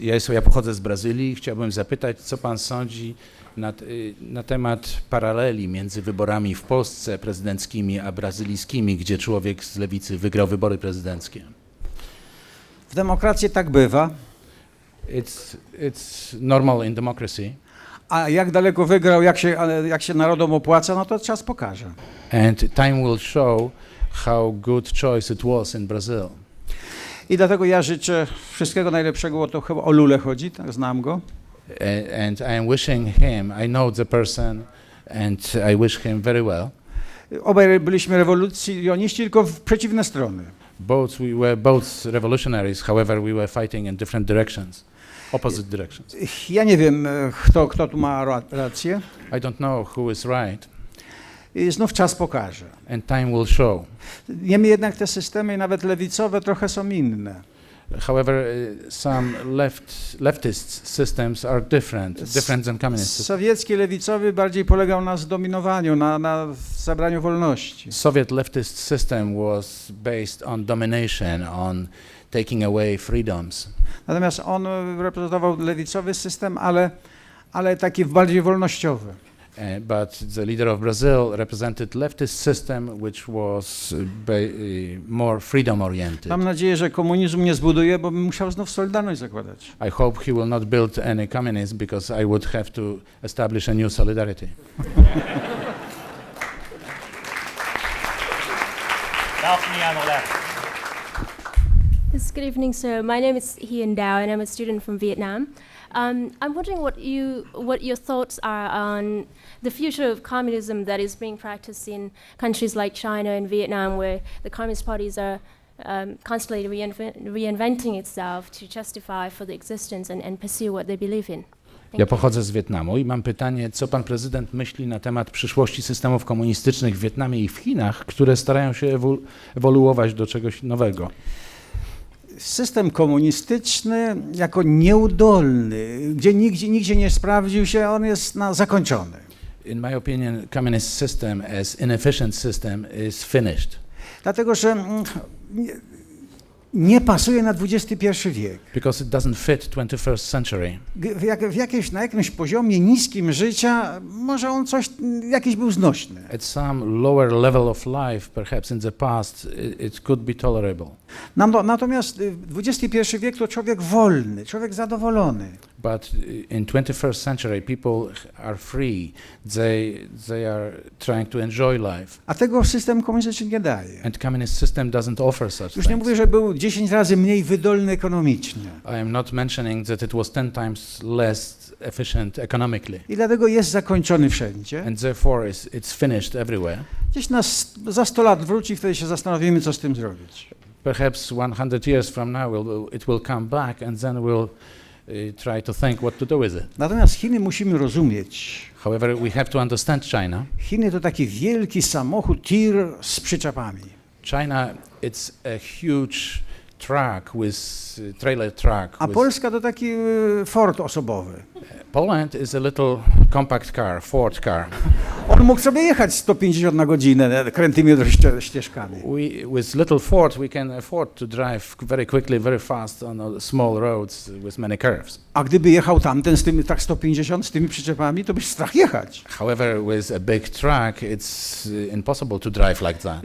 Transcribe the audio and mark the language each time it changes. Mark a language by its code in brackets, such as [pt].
[pl] Ja pochodzę z Brazylii i chciałbym zapytać, co pan sądzi na temat paraleli między wyborami w Polsce prezydenckimi a brazylijskimi, gdzie człowiek z lewicy wygrał wybory prezydenckie. W demokracji tak bywa. [en] It's normal in democracy. [pl] A jak daleko wygrał, jak się narodom opłaca, no to czas pokaże. [en] And time will show how good choice it was in Brazil. [pl] I dlatego ja życzę wszystkiego najlepszego, bo to chyba o Lulę chodzi, tak, znam go. [en] And I am wishing him, I know the person, and I wish him very well. [pl] Obaj byliśmy rewolucjoniści, tylko w przeciwne strony. [en] We were both revolutionaries, however we were fighting in different directions, opposite directions. [pl] Ja nie wiem, kto tu ma rację. [en] I don't know who is right. [pl] I znów czas pokaże. [en] And time will show. [pl] Niemniej jednak te systemy, nawet lewicowe, trochę są inne. [en] However, some leftist systems are different than communist systems. [pl] Sowiecki lewicowy bardziej polegał na zdominowaniu, na zabraniu wolności. [en] Soviet leftist system was based on domination, on taking away freedoms. [pl] Natomiast on reprezentował lewicowy system, ale taki bardziej wolnościowy. [en] But the leader of Brazil represented leftist system, which was more freedom oriented. [pl] Mam nadzieję, że komunizm nie zbuduje, bo bym musiał znów Solidarność zakładać. [en] I hope he will not build any communism because I would have to establish a new solidarity. Balcony on the left. Yes, good evening, sir. My name is Hien Dao, and I'm a student from Vietnam. I'm wondering what your thoughts are on the future of communism that is being practiced in countries like China and Vietnam, where the communist parties are constantly reinventing itself to justify for the existence and pursue what they believe in. [pl] Ja pochodzę z Wietnamu i mam pytanie, co pan prezydent myśli na temat przyszłości systemów komunistycznych w Wietnamie i w Chinach, które starają się ewoluować do czegoś nowego. System komunistyczny jako nieudolny, gdzie nigdzie nie sprawdził się, on jest zakończony. [en] In my opinion, communist system as inefficient system is finished. [pl] Dlatego, że nie pasuje na XXI wiek. [en] Because it doesn't fit 21st century. [pl] Na jakimś poziomie niskim życia może on jakiś był znośny. [en] At some lower level of life, perhaps in the past, it could be tolerable. [pl] Natomiast XXI wiek to człowiek wolny, człowiek zadowolony. [en] But in 21st century, people are free. They are trying to enjoy life. [pl] A tego system komunistyczny nie daje. [en] And communist system doesn't offer such [pl] Już nie [en] things. [pl] mówię, że był 10 razy mniej wydolny ekonomicznie. [en] I am not mentioning that it was 10 times less efficient economically. [pl] I dlatego jest zakończony wszędzie. [en] And therefore it's finished everywhere. [pl] Gdzieś za 100 lat wróci, wtedy się zastanowimy, co z tym zrobić. [en] Perhaps 100 years from now it will come back, and then we'll try to think what to do with it. [pl] Natomiast Chiny musimy rozumieć. [en] However, we have to understand China. [pl] Chiny to taki wielki samochód tir z przyczepami. [en] China, it's a huge truck with trailer truck. [pl] A Polska to taki Ford osobowy. [en] Poland is a little compact car, Ford car. [pl] On mógł sobie jechać 150 na godzinę krętymi ścieżkami. [en] With little Ford, we can afford to drive very quickly, very fast on small roads with many curves. [pl] A gdyby jechał tamten z tymi tak 150 z tymi przyczepami, to byś strach jechać. [en] However, with a big truck, it's impossible to drive like that.